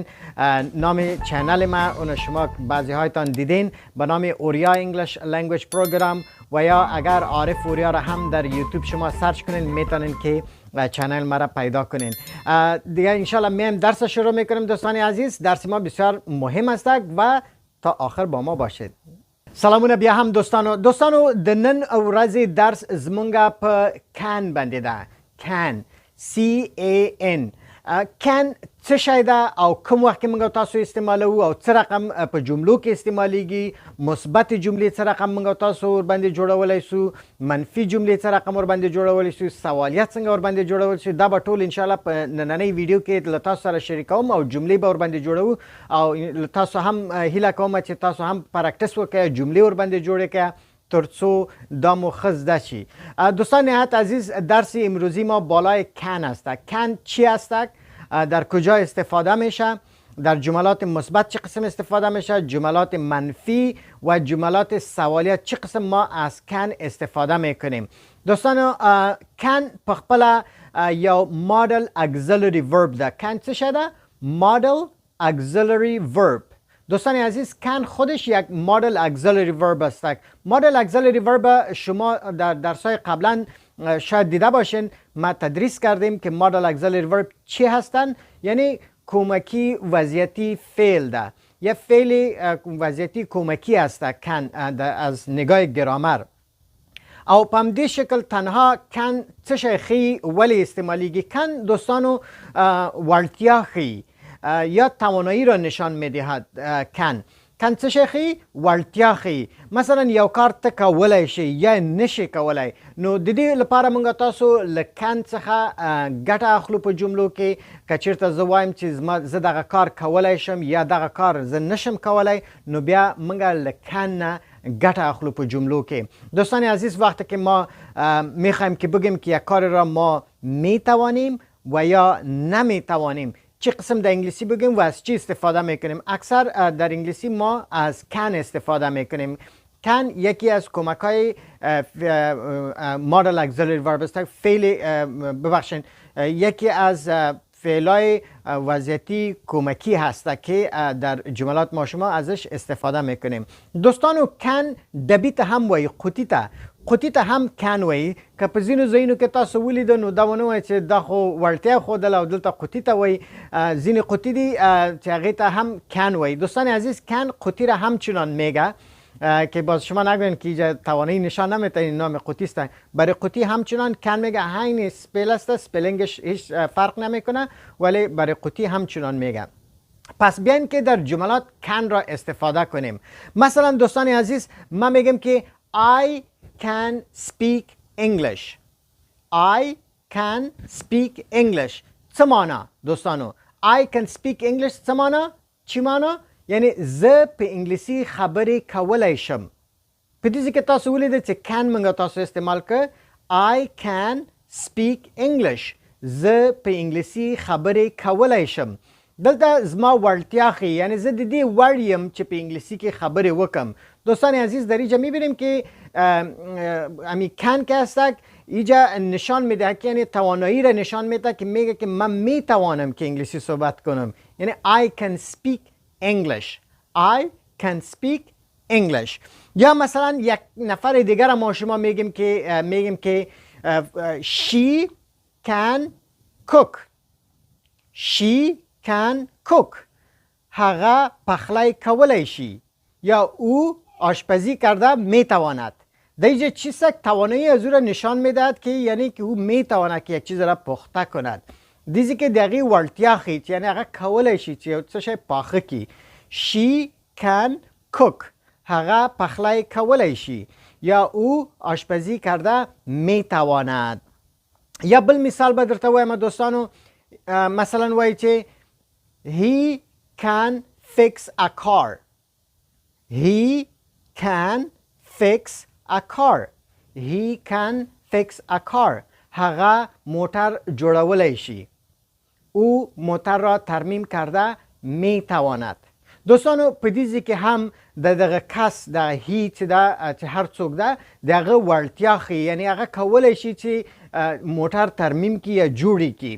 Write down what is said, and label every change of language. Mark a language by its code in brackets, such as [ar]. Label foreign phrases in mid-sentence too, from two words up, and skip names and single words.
[fa] نام چینل ما اون شما بعضی هایتان دیدین به نام اوریا انگلیش لنگویج پروگرام و یا اگر عارف اوریا را هم در یوتیوب شما سرچ کنین میتونین که چینل ما را پیدا کنین. دیگه انشالله میم درس شروع میکنیم. دوستان عزیز، درس ما بسیار مهم است و تا آخر با ما باشید. [ps] سلامونه بیا هم دوستانو د نن ورځې درس زمونږه په کان باندې ده. کان CAN. کان څه شی ده او کوم وخت کې موږ تاسو استعمالوو او څه رقم په جملو کې استعمالیږي. مثبت جملې څه رقم موږ تاسو ور باندې جوړولی سو، منفي جملې څه رقم ور باندې جوړولی سو، سوالیات څنګه ور باندې جوړولی سو. دا به ټول انشاءالله په نننۍ ویډیو کې له تاسو سره شریکوم او جملې به ور باندې جوړو او تاسو هم هیله کوم چې تاسو هم پراکټس وکړئ، جملې ور باندې جوړې کړئ ترڅو دا مو ښه زده شي. [fa] دوستان نهایت عزیز، درس امروزی ما بالای کن است. کن چی است؟ در کجا استفاده میشه؟ در جملات مثبت چه قسم استفاده میشه؟ جملات منفی و جملات سوالیه چه قسم ما از کن استفاده میکنیم؟ [ps] دوستان کن په خپله یو [en] modal auxiliary verb [ps] ده. کن څه شده؟ [en] modal auxiliary verb. [fa] دوستان عزیز، کن خودش یک [en] modal auxiliary verb [fa] است. [en] modal auxiliary verb [fa] شما در درسای قبلا شاید دیده باشین، ما تدریس کردیم که [en] modal auxiliary verb [fa] چی هستن. یعنی کمکی وضعیتی فعل ده، یه فعل وضعیتی کمکی است کن از نگاه گرامر. [ps] او په همدې شکل تنها کن څه شی ښیي، ولې استعمالیږي؟ کن دوستانو وړتیا ښیي یا [fa] توانایی را نشان میدهد. [ps] کن څه شی ښیي؟ وړتیا ښیي. مثلا یو کار ته کولی شي یا نشي کولی، نو د دې لپاره موږ تاسو له کن څخه ګټه اخلو په جملو کې. که چېرته زه وایم چې زه دغه کار کولی شم یا دغه کار زه نشم کولی، نو بیا موږ له کن نه ګټه اخلو په جملو کې. [fa] دوستان عزیز، وقتی که ما میخوایم که بگیم که یک کار را ما میتوانیم و یا نمیتوانیم چه قسم در انگلیسی بگیم و از چی استفاده میکنیم؟ اکثر در انگلیسی ما از کن استفاده میکنیم. کن یکی از کمک های [en] modal auxiliary verb [fa] است. فعل ببخشید یکی از فعلای وضعیتی کمکی هست که در جملات ما شما ازش استفاده میکنیم. [ps] دوستانو کن دبیت هم وی قطیته قطی ته هم کن وایي. که په ځینو ځایونو کې تاسو ولیده نو دا ونه وایي چې دا خو وړتیا ښودله او دلته قطی ته وایي. ځینې قطی دي چې هغې ته هم کن وایي. [fa] دوستان عزیز، کن قطی را همچنان میگه که باز شما نگوین که اینجا توانایی نشان نمیده این نام قطی است. برای قطی همچنان کن میگه. همین اسپل است، سپلنگش هیچ فرق نمیکنه، ولی برای قطی همچنان میگه. پس بیاین که در جملات کن را استفاده کنیم. مثلا دوستان عزیز، ما میگم که [en] I can speak English. I can speak English. [ps] څه معنا دوستانو؟ I can speak English څه معنا؟ [fa] چی معنا؟ [ps] یعنی زه په انګلیسي خبرې کولی شم. په دې کې تاسو ولیدل چې can موږ تاسو استعمال کړ. [en] I can speak English. [ps] زه په انګلیسي خبرې کولی شم. دلته زما وړتیا ښیي، یعنی زه د دې وړ یم چې په انګلیسي کې خبرې وکم. [fa] دوستان عزیز در اینجا میبینیم که امی کن که هستک اینجا نشان میده که یعنی توانایی را نشان میده که میگه که من میتوانم که انگلیسی صحبت کنم. [en] یعنی I can speak English. I can speak English. [fa] یا مثلا یک نفر دیگر ما شما میگیم که [en] she can cook. She can cook. [ps] هغه پخلی کولی شي یا [fa] او آشپزی کرده میتواند. در اینجا چیست توانایی از او را نشان میدهد که یعنی که او میتواند که یک چیز را پخته کند. [ps] دیزی که دقیق ورتیا خیت یعنی هغه کولی شي چې څه شی پاخه کی. [en] She can cook. [ps] هغه پخلی کولی شي یا [fa] او آشپزی کرده میتواند. [ps] یا بل مثال به درته وایم دوستانو، مثلا وایي چې [en] he can fix a car. He can fix a car. He can fix a car. [ps] هغه موتر جوړولی شي. [fa] او موتر را ترمیم کرده میتواند. [ps] دوستانو په دې کې هم دغه کس د هی چې هر څوک ده دغه وړتیا ښیي، یعنی هغه کولی شي چې موتر ترمیم کی یا جوړی کی.